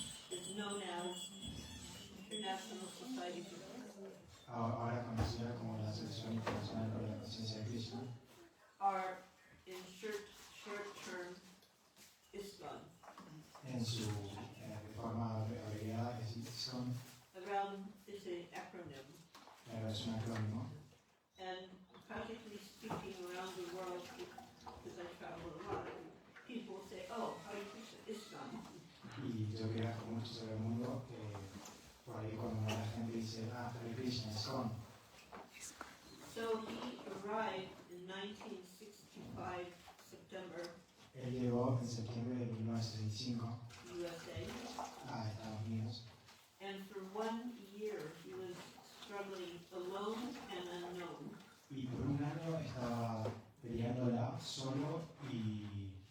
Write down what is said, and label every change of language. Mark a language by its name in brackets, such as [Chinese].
[English] is known as International Society for Krishna, [Spanish] ahora conocida como la Asociación Internacional para la Conciencia de Krishna, [English] are in short-term ISKCON. [Spanish] en su forma abreviada es ISKCON, [English] It's an acronym. [Spanish] es un acrónimo. [English] And practically speaking around the world, because I travel a lot, people say, oh, Hare Krishna, ISKCON. [Spanish] Y yo que viajo mucho sobre el mundo, por ahí cuando la gente dice, Hare Krishna, ISKCON. [English] So he arrived in 1965, September, [Spanish] Él llegó en septiembre de 1965 [English] USA, [Spanish] a Estados Unidos [English] and for 1 year he was struggling alone and unknown. [Spanish] y por un año estaba peleándola solo y